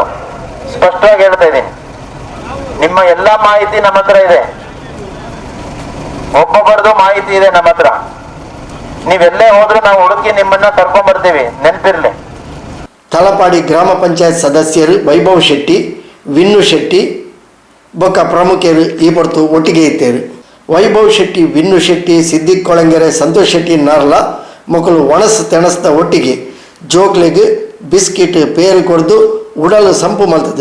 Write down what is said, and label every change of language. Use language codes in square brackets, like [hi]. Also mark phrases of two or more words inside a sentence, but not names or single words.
[kn] ಸ್ಪಷ್ಟವಾಗಿ ಹೇಳ್ತಾ ಇದ್ದೀನಿ. ನಿಮ್ಮ ಎಲ್ಲ ಮಾಹಿತಿ ನಮ್ಮ ಹತ್ರ ಇದೆ, ಒಬ್ಬೊಬ್ಬರದು ಮಾಹಿತಿ ಇದೆ ನಮ್ಮ ಹತ್ರ. ನೀವೆಲ್ಲೇ ಹೋದ್ರೂ ನಾವು ಹುಡುಕಿ ನಿಮ್ಮನ್ನ ಕರ್ಕೊಂಡ್ ಬರ್ತೀವಿ, ನೆನಪಿರ್ಲಿ. [tcy] ತಲಪಾಡಿ ಗ್ರಾಮ ಪಂಚಾಯತ್ ಸದಸ್ಯರು ವೈಭವ್ ಶೆಟ್ಟಿ, ವಿನ್ನು ಶೆಟ್ಟಿ ಬೊಕ್ಕ ಪ್ರಮುಖರು ಈ ಹೊರತು ಒಟ್ಟಿಗೆ ಇತ್ತೇರು. ವೈಭವ್ ಶೆಟ್ಟಿ, ವಿನ್ನು ಶೆಟ್ಟಿ, ಸಿದ್ದಿಕ್ ಕೊಳಂಗೆರೆ, ಸಂತೋಷ್ ಶೆಟ್ಟಿ ನಾರ್ಲ ಮಕ್ಕಳು ಒಣಸು ತೆಣಸ್ದ ಒಟ್ಟಿಗೆ ಜೋಕ್ಲೆಗ್ ಬಿಸ್ಕಿಟ್ ಪೇರು ಕೊಡ್ದು ಉಡಲು ಸಂಪು ಮಲ್ತದು.